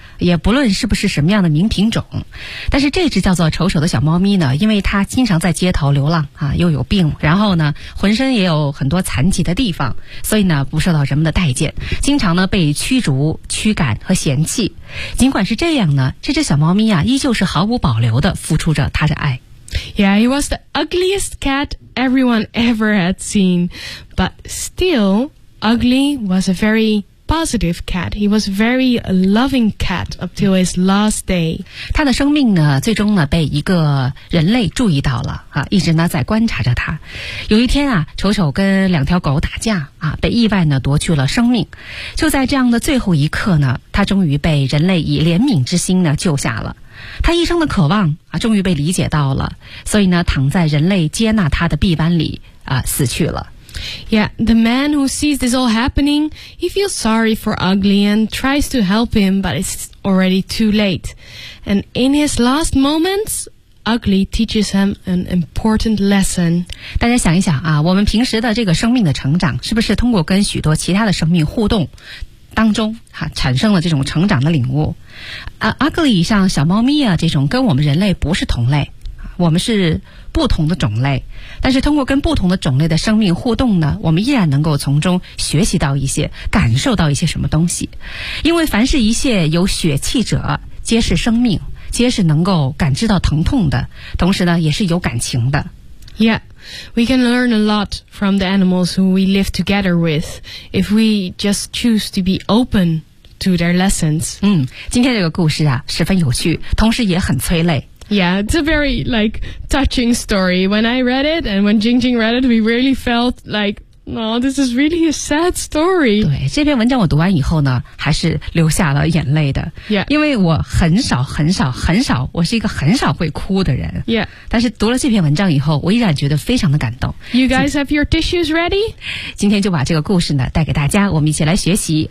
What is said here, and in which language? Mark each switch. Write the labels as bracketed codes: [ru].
[zh] 也不论是不是什么样的名品种，但是这只叫做丑丑的小猫咪呢，因为它经常在街头流浪啊，又有病，然后呢浑身也有很多残疾的地方，所以呢不受到人们的待见，经常呢被驱逐驱赶和嫌弃。尽管是这样呢，这只小猫咪啊依旧是毫无保留地付出着它的爱。 [en] Yeah, he was the ugliest cat everyone ever had seen, but still ugly was a verypositive cat. He was very a loving cat up till his last day. [zh] 他的生命呢最终呢被一个人类注意到了啊，一直呢在观察着他。有一天啊，丑丑跟两条狗打架啊，被意外呢夺去了生命。就在这样的最后一刻呢，他终于被人类以怜悯之心呢救下了。他一生的渴望啊终于被理解到了，所以呢躺在人类接纳他的臂弯里啊死去了。 [en] Yeah, the man who sees this all happening, he feels sorry for Ugly and tries to help him, but it's already too late. And in his last moments, Ugly teaches him an important lesson. [zh] 大家想一想啊，我们平时的这个生命的成长，是不是通过跟许多其他的生命互动当中啊，产生了这种成长的领悟？ Ugly 像小猫咪啊，这种跟我们人类不是同类。我们是不同的种类，但是通过跟不同的种类的生命互动呢，我们依然能够从中学习到一些，感受到一些什么东西。因为凡是一切有血气者，皆是生命，皆是能够感知到疼痛的，同时呢，也是有感情的。 [en] Yeah, we can learn a lot from the animals who we live together with if we just choose to be open to their lessons. [zh] 今天这个故事啊，十分有趣，同时也很催泪。 [en] Yeah, it's a very, like, touching story. When I read it and when Jing Jing read it, we really felt like, oh, this is really a sad story. [zh] 对，这篇文章我读完以后呢，还是流下了眼泪的。 [en] Yeah. [zh] 因为我很少，我是一个很少会哭的人。 [en] Yeah. [zh] 但是读了这篇文章以后，我依然觉得非常的感动。 [en] You guys have your tissues ready? [zh] 今天就把这个故事呢，带给大家，我们一起来学习。